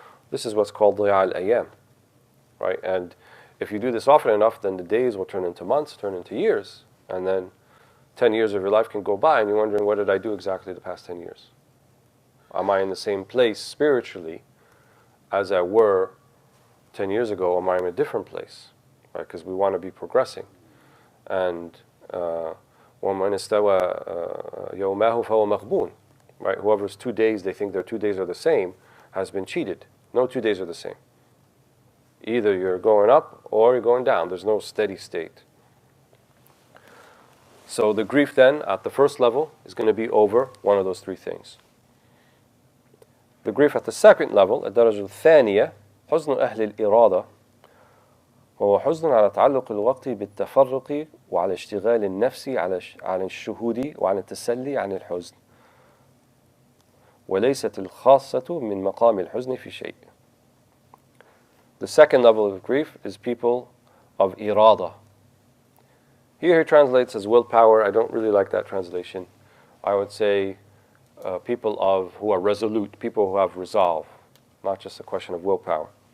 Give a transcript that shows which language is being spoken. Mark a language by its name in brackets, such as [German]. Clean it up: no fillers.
[English] This is what's called [Arabic] ضياع الأيام, [English] right? And if you do this often enough, then the days will turn into months, turn into years, and then 10 years of your life can go by, and you're wondering, what did I do exactly the past 10 years? Am I in the same place spiritually as I were 10 years ago, or am I in a different place, right? Because we want to be progressing. [Arabic] And وَمَنْ اسْتَوَى يَوْمَهُ فَهُوَ مَغْبُونٌ, right? [English] Whoever's 2 days, they think their 2 days are the same, has been cheated. No 2 days are the same. Either you're going up or you're going down. There's no steady state. So the grief then, at the first level, is going to be over one of those three things. The grief at the second level, [Arabic] الدرجة الثانية, حزن أهل الإرادة وهو حزن على تعلق الوقت بالتفرق وعلى اشتغال النفس على الشهود وعلى التسلي عن الحزن وليست الخاصة من مقام الحزن في شيء. [English] The second level of grief is people of irada. Here he translates as willpower. I don't really like that translation. I would say people who are resolute, people who have resolve, not just a question of willpower.